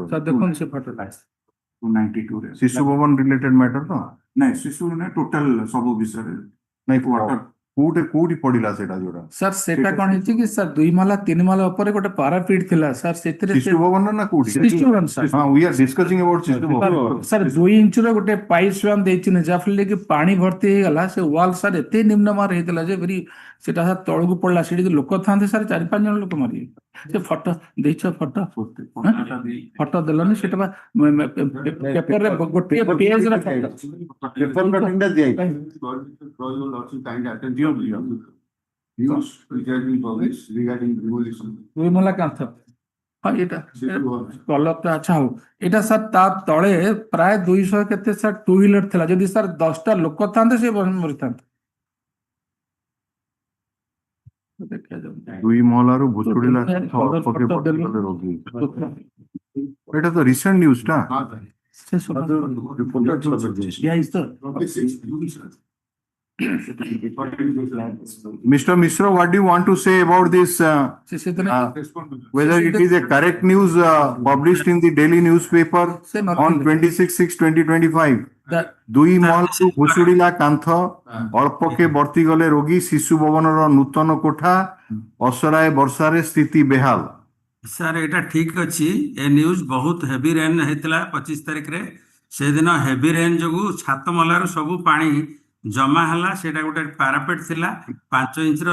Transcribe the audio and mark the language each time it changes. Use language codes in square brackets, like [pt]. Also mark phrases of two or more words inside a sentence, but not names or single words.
[or] ସାର୍ ଦେଖନ୍ତୁ ସେ ଫଟୋ 292 ରେ ଶିଶୁ ଭବନ [en] related matter [or] ତ ନାଇଁ ଶିଶୁ ନା ଟୋଟାଲ ସବୁ ବିଷୟରେ ନାଇଁ କୋଉଠି ପଡିଲା ସେଟା ଯୋଉଟା ସାର୍ ସେଟା କଣ ହେଇଛି କି ସାର୍ 2 ମହଲା 3 ମହଲା ଉପରେ ଗୋଟେ ପାରାପିଟ୍ ଥିଲା ସାର୍ ସେଥିରେ ଶିଶୁ ଭବନ ନା କୋଉଠି ଶିଶୁ ଭବନ ସାର୍ [en] ହଁ we are discussing about ଶିଶୁ ଭବନ [or] ସାର୍ 2 ଇଞ୍ଚର ଗୋଟେ ପାଇପ୍ ସ୍ୱାମ୍ ଦେଇଛି ଯାହାଫଳରେ କି ପାଣି ଭର୍ତ୍ତି ହେଇଗଲା ସେ ୱାଲ୍ ସାର୍ ଏତେ ନିମ୍ନମାର ହେଇଥିଲା ଯେ ଭେରି ସେଟା ସାର୍ ତଳକୁ ପଡିଲା ସେଠି ଯଦି ଲୋକ ଥାନ୍ତେ ସାର୍ 4-5 ଜଣ ଲୋକ ମରିବେ ସେ ଫଟୋ ଦେଇଛ ଫଟୋ ଦେଲନି ସେଟା ବା ପେପରରେ ଗୋଟିଏ ପେଜରେ [en] Paper cutting [or] ଟା ଦିଆ [en] News which has been published regarding demolition. [or] 2 ମହଲା କାନ୍ଥ ହଁ ଏଇଟା କଲର ତ ଆଚ୍ଛା ହଉ ଏଇଟା ସାର୍ ତା ତଳେ ପ୍ରାୟ 200 କେତେ ସାର୍ 2 ହ୍ୱିଲର ଥିଲା ଯଦି ସାର୍ 10ଟା ଲୋକ ଥାନ୍ତେ ସେ ମରିଥାନ୍ତେ 2 ମହଲାରୁ ଭୁଷୁଡିଲା ରୋଗୀ ଏଇଟା ତ [en] recent news [or] ଟା Mr. [en] Misra, what do you want to say about this? Whether it is a correct news published in the daily newspaper on 26/6/2025? [or] 2 ମହଲାରୁ ଭୁଷୁଡିଲା କାନ୍ଥ ଅଳ୍ପକେ ବର୍ତ୍ତି ଗଲେ ରୋଗୀ ଶିଶୁ ଭବନର ନୂତନ କୋଠା ଅସରାଏ ବର୍ଷାରେ ସ୍ଥିତି ବେହାଲ ସାର୍ ଏଇଟା ଠିକ ଅଛି ଏ ନ୍ୟୁଜ ବହୁତ [en] heavy rain [or] ହେଇଥିଲା 25 ତାରିଖରେ ସେଦିନ [en] heavy rain [or] ଯୋଗୁ ଛାତ ମହଲାରୁ ସବୁ ପାଣି ଜମା ହେଲା ସେଟା ଗୋଟେ ପାରାପେଟ ଥିଲା 5 ଇଞ୍ଚର